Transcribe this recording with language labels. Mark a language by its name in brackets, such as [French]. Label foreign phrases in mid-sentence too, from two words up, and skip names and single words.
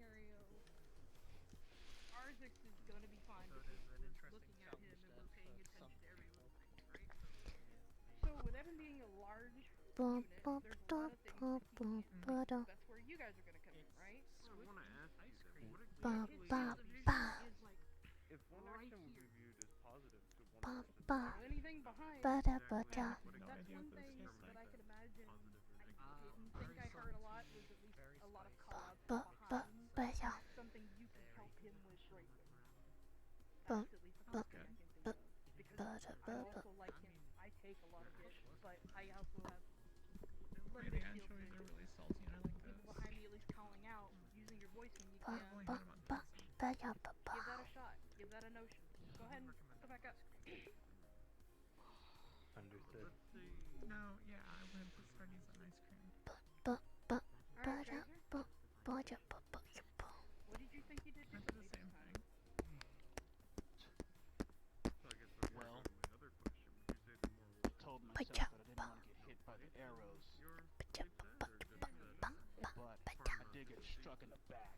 [English] In Training scenario, looking at him and we're paying attention to everyone, right? So with Evan being a large unit, there's a lot of things that he can't do. That's where you guys are gonna come in, right? I want to ask you then, what Ba exactly ba ba is like if one right action would here. be viewed as positive to one ba person, ba So anything behind ba da ba da. that's one thing that I could imagine. I didn't think I heard a lot was at least a lot of call outs Ba ba behind. ba ya. Something you can help him with greatly. Ba That's at least the ba first thing I can think ba of. Because ba da I'm ba ba. also like him. I take a lot of hits, but I also have limited field vision. People behind me at least calling out, using your voice when you Ba can. ba ba ba ya ba ba. Give that a shot. Give that a notion. Go ahead and go back up. Understood. No, yeah, I went to Sardines on ice cream. Ba ba ba Alright, da Tracer. ba ba ya ba ba ya ba. What did you think you did I did differently the this same time? thing. so I guess before Well, I go to my other question, would you say the more I told myself that I didn't want to get hit by the arrows, your safe set, or just that but I did get struck in the back.